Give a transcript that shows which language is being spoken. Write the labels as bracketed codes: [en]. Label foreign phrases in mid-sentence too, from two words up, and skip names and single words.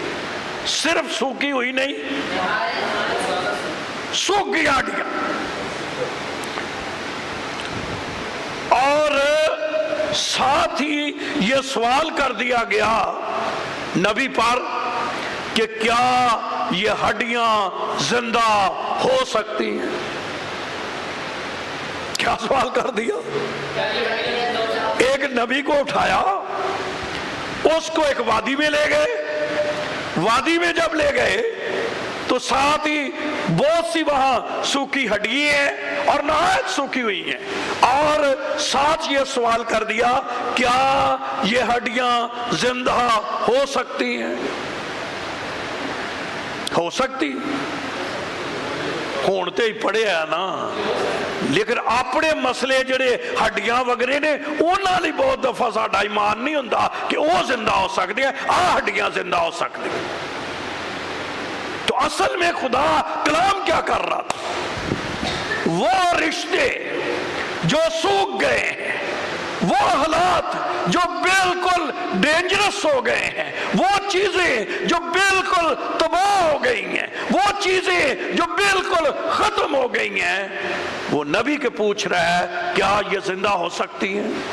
[ur] صرف سوکھی ہوئی نہیں، سوکھ گئی ہڈیاں. اور ساتھ ہی یہ سوال کر دیا گیا نبی پر کہ کیا یہ ہڈیاں زندہ ہو سکتی ہیں؟ کیا سوال کر دیا؟ ایک نبی کو اٹھایا، اس کو ایک وادی میں لے گئے، وادی میں جب لے گئے تو ساتھ ہی بہت سی وہاں سوکھی ہڈیاں ہیں اور نہایت سوکھی ہوئی ہیں، اور ساتھ یہ سوال کر دیا کیا یہ ہڈیاں زندہ ہو سکتی ہیں؟ [pa] ہو سکتی ہون تے ہی پڑے ہے نا، لیکن اپنے مسئلے جڑے ہڈیاں وغیرہ نے انہاں لئی بہت دفعہ ساڈا ایمان نہیں ہوندا [ur] کہ وہ زندہ ہو سکتے ہیں، ہڈیاں زندہ ہو سکتی ہیں۔ تو اصل میں خدا کلام کیا کر رہا تھا؟ وہ رشتے جو سوکھ گئے ہیں، وہ حالات جو بالکل ڈینجرس ہو گئے ہیں، وہ چیزیں جو بالکل تباہ ہو گئی ہیں، وہ چیزیں جو بالکل ختم ہو گئی ہیں، وہ نبی کے پوچھ رہا ہے کیا یہ زندہ ہو سکتی ہیں؟